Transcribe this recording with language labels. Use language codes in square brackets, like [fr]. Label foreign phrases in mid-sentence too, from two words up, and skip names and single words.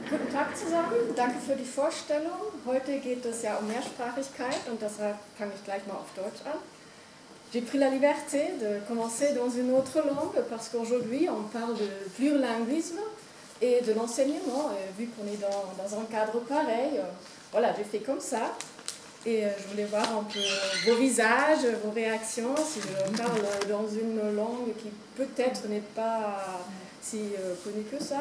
[de] Tag zusammen, danke für die Vorstellung. Heute geht es ja um Mehrsprachigkeit und deshalb fange ich gleich mal auf Deutsch an. [fr] J'ai pris la liberté de commencer dans une autre langue parce qu'aujourd'hui on parle de plurilinguisme et de l'enseignement. Vu qu'on est dans un cadre pareil, voilà, j'ai fait comme ça. Et je voulais voir un peu vos visages, vos réactions, si je parle dans une langue qui peut-être n'est pas si connue que ça.